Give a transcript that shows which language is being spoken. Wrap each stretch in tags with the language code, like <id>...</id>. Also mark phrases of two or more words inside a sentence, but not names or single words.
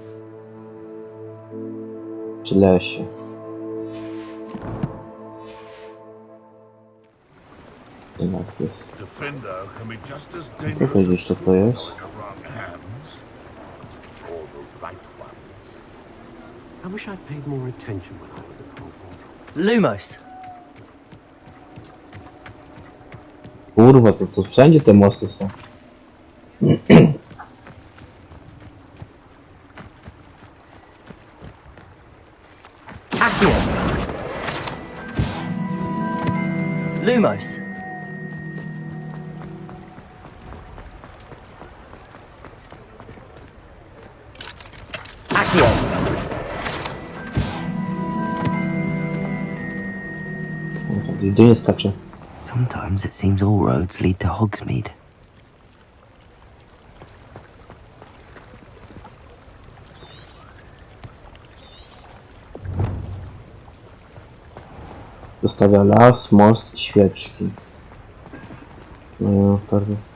<pl>Czy lesie? Teraz jest. Nie powiedzieć co to jest.</pl> <en>I wish I'd paid more attention when I was at Hogwarts.</en> <pl>Lumos. Kurwa, to co wszędzie te mosty są. Accio. Lumos. Accio. Gdzie nie skacze?</pl> <en>Sometimes it seems all roads lead to Hogsmeade.</en> <pl>Zostawia las, most i świeczki. No, pewnie.</pl>